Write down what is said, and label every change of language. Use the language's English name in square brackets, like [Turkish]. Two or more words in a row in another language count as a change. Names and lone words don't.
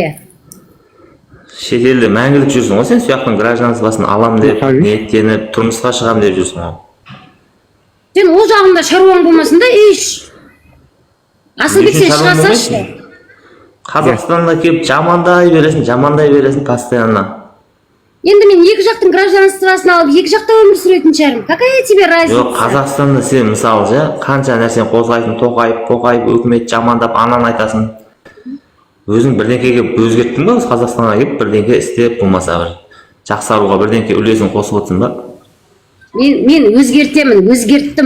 [Kazakh] Шетелде мәңгілік жүрсің ғой, сен сияқтың гражданствосын алам деп, ниеттеніп, тұрмысқа шығам деп жүрсің ғой. Сен ол жағында шаруаң болмасын да, Асылбек сен шығасашы. Қазақстанда келіп жамандай бересің постоянно. Енді мен екі жақтың гражданствосын алып, екі жақта өмір сүретін шығармын. [Russian] Какая тебе разница? [Kazakh] Жоқ, Қазақстанда сен мысалы қанша нәрсені қозғайтын, тоқайып, өкімет жамандап, ананы айтасың. Өзің бірдеңкеге өзгерттің ба, Қазақстанға келіп бірдеңке істеп, болмаса бір жақсаруға бірдеңке үлесін қосып отырсың ба? Мен өзгерттім.